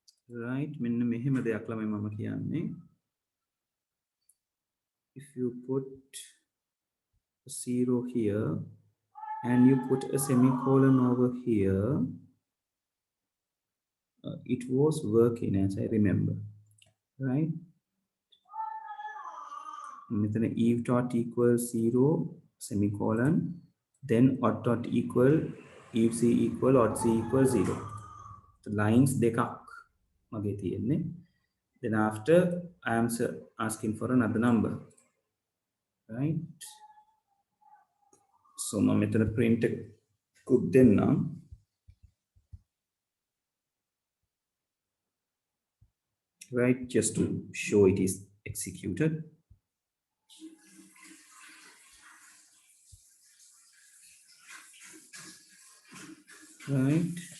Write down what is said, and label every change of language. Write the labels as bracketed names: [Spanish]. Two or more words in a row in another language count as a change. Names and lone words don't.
[English] right? [Sinhala] මෙන්න මෙහෙම දෙයක් ළමයි මම කියන්නේ. [English] If you put a zero here and you put a semicolon over here, it was working as I remember, right? මෙතන eve dot equals 0 semicolon, then odd dot equal eve c equal odd c equal 0. The lines [Sinhala] දෙකක් මගේ තියෙන්නේ. [English] Then after I am asking for another number, right? [Sinhala] So මම මෙතන print එකකුත් දෙන්නම්. [English] Right, just to show it is executed. Right.